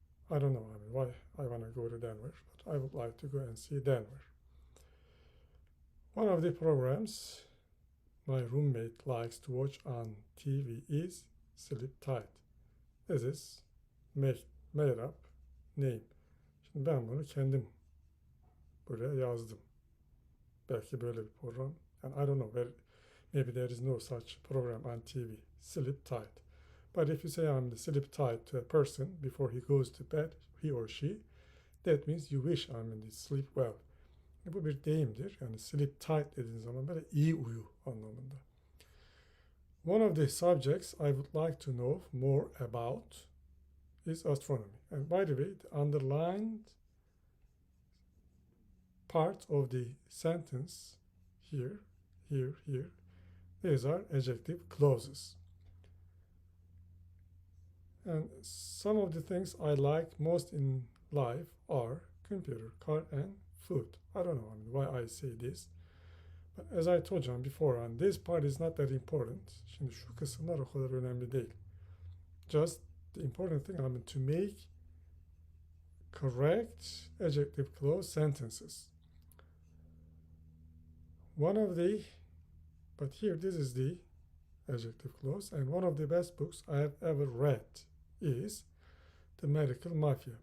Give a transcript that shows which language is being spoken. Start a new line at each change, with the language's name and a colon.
English: I don't know why I want to go to Denver, but I would like to go and see Denver. One of the programs my roommate likes to watch on TV is Sleep Tight. This is made up name.
Turkish: Şimdi ben bunu kendim buraya yazdım. Belki böyle bir program.
English: And I don't know, maybe there is no such program on TV. Sleep Tight. But if you say I'm sleep tight to a person before he goes to bed, he or she, that means you wish sleep well.
Turkish: Bu bir deyimdir. Yani
English: sleep tight
Turkish: dediğiniz zaman böyle iyi uyu anlamında.
English: One of the subjects I would like to know more about is astronomy. And by the way, the underlined part of the sentence here, these are adjective clauses. And some of the things I like most in life are computer, car, and food. I don't know why I say this. But as I told you before, this part is not that important.
Turkish: Şimdi şu kısımlar o kadar önemli değil.
English: Just the important thing to make correct adjective clause sentences. But here this is the adjective clause, and one of the best books I have ever read is The Medical Mafia.